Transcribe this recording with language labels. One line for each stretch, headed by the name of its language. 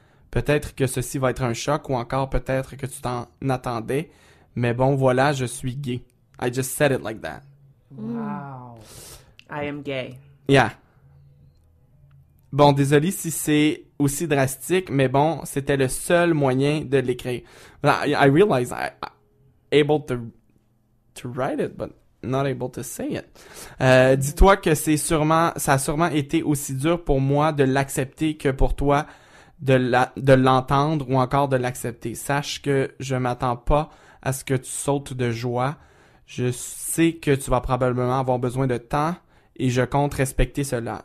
French: Peut-être que ceci va être un choc ou encore peut-être que tu t'en attendais, mais bon, voilà, je suis gay.
English: I just said it like that. Wow. I am gay. Yeah.
French: Bon, désolé si c'est aussi drastique, mais bon, c'était le seul moyen de l'écrire.
English: I realize I able to write it, but not able to say it.
French: Dis-toi que ça a sûrement été aussi dur pour moi de l'accepter que pour toi de l'entendre ou encore de l'accepter. Sache que je m'attends pas à ce que tu sautes de joie. Je sais que tu vas probablement avoir besoin de temps et je compte respecter cela.